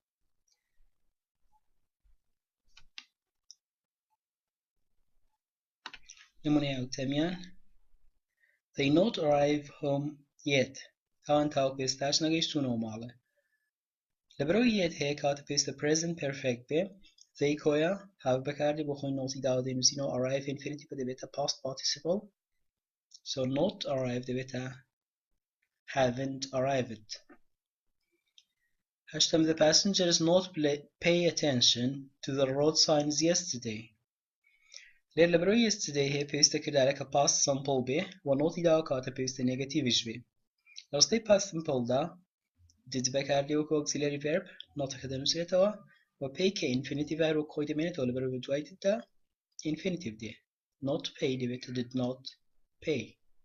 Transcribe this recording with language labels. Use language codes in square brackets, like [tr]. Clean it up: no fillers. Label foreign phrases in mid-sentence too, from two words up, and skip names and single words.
[ckb] نمونەی ئەوتەمیان [en] they not arrive home yet [ckb] ئەوان تاوەکو ئێستاش نەگەیشتوونەوە ماڵێ لە بەرەوەی yet هەیە کاتە پێویستە [en] present perfect [ckb] بێ they کۆیە have بەکاردێ بۆ خۆی نۆتی داوە دەینووسینەوە arrive infinitive دەبێتە [en] past participle so not arrive [ckb] دەبێتە [en] haven't arrived [ckb] هەشتم [en] the passengers not pay attention to the road signs yesterday [ckb] لێر لە بەرەوەی yesterday هەیە پێویستە کردارەکە [en] past simple [ckb] بێ و نۆتی داوە کاتە پێویستە نێگەتیڤش بێ لە ڕستەی [en] past simple [ckb] دا did بەکاردێ وەکو [en] auxiliary verb [ckb] نۆتەکە دەنووسێتەوە و pay کە infinitive وەکو خۆی دەمێنێتەوە لە بەرەوەی دوای didدا infinitive دێ [en] not pay [ckb] دەبێتە [en] did not pay